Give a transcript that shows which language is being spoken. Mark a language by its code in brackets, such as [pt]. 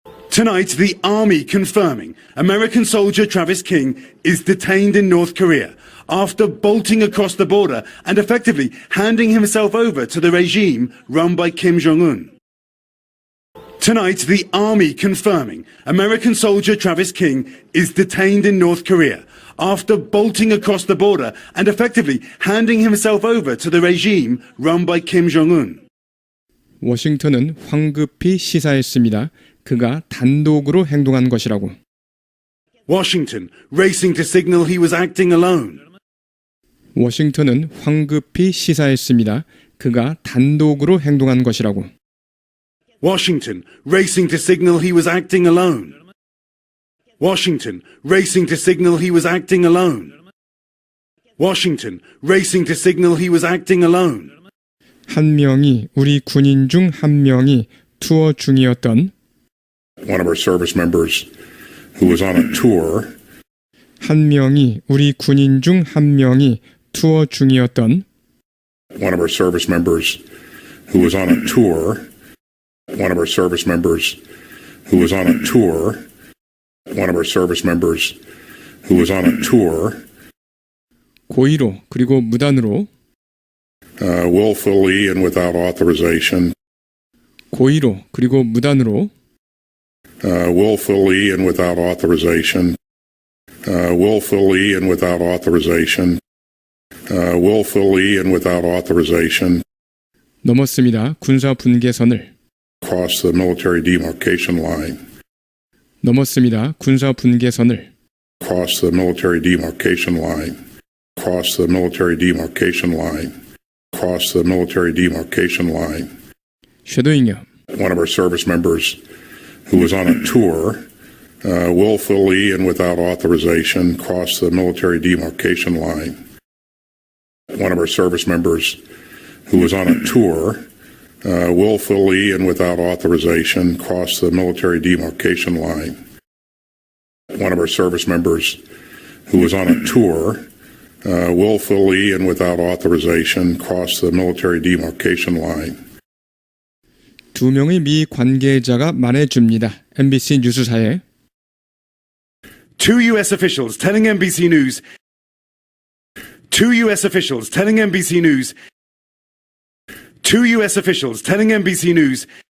[en] Tonight, the army confirming American soldier Travis King is detained in North Korea after bolting across the border and effectively handing himself over to the regime run by Kim Jong-un. Tonight, the army confirming American soldier Travis King is detained in North Korea after bolting across the border and effectively handing himself over to the regime run by Kim Jong-un. [ko] 워싱턴은 황급히 시사했습니다. 그가 단독으로 행동한 것이라고. [en] Washington racing to signal he was acting alone. [ko] 워싱턴은 황급히 시사했습니다. 그가 단독으로 행동한 것이라고. [en] Washington racing to signal he was acting alone. Washington racing to signal he was acting alone. Washington racing to signal he was acting alone. [ko] 한 명이 우리 군인 중 한 명이 투어 중이었던 [en] One of our service members who was on a tour [ko] 한 명이 우리 군인 중 한 명이 투어 중이었던 [en] one of our service members who was on a tour one of our service members who was on a tour one of our service members who was on a tour [ko] 고의로 그리고 무단으로 [en] willfully and without authorization [ko] 고의로 그리고 무단으로 [en] willfully and without authorization willfully and without authorization willfully and without authorization [ko] 넘었습니다. 군사 분계선을 [en] cross the military demarcation line [ko] 넘었습니다. 군사 분계선을 [en] cross the military demarcation line cross the military demarcation line cross the military demarcation line [ko] 쉐도잉요. [en] one of our service members who was on a tour willfully and without authorization crossed the military demarcation line one of our service members who was on a tour willfully and without authorization crossed the military demarcation line one of our service members who was on a tour willfully and without authorization crossed the military demarcation line. [ko] 두 명의 미 관계자가 말해줍니다. MBC 뉴스사에 [en] Two US officials telling NBC News Two US officials telling NBC News Two US officials telling NBC News